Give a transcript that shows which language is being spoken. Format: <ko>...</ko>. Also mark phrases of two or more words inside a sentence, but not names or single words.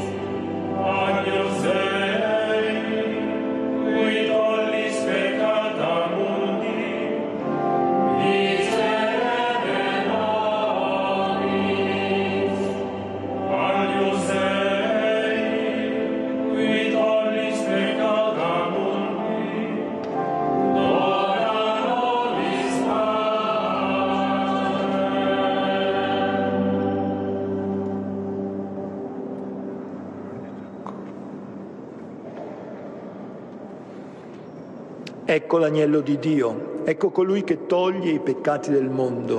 <la>Agnus Dei, qui tollis peccata mundi, miserere nobis. Agnus Dei, qui tollis peccata mundi, dona nobis</la> <it>Ecco l'agnello di Dio, ecco colui che toglie i peccati del mondo.</it>